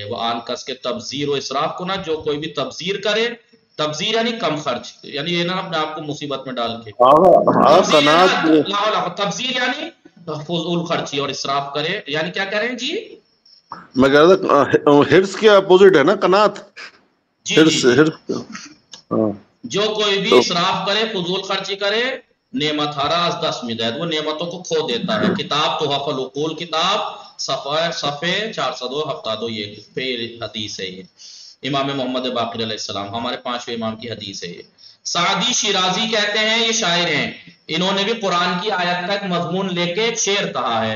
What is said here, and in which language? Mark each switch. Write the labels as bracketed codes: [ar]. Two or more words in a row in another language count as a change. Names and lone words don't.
[ur] وہ آن کس کے تبذیر و اسراف کو نہ، جو کوئی بھی تبذیر کرے، تبذیر یعنی کم خرچ، یعنی یہ نہ اپنے آپ کو مصیبت میں ڈال کے، تبذیر یعنی فضول خرچی، اور اسراف کرے یعنی کیا کہہ رہے ہیں جی؟ میں کہہ رہا تھا ہرس کے اپوزٹ ہے نا قناعت، جو کوئی بھی اسراف کرے، فضول خرچی کرے، [fa] نعمت ہارا از دست میدہد، [ur] وہ نعمتوں کو کھو دیتا ہے۔ کتاب تحف العقول، کتاب صفحے 472، یہ پھر حدیث ہے، یہ امام محمد باقر علیہ السلام، ہمارے 5ویں امام کی حدیث ہے۔ یہ سعدی شیرازی کہتے ہیں، یہ شاعر ہیں، انہوں نے بھی قرآن کی آیت کا ایک مضمون لے کے ایک شعر کہا ہے۔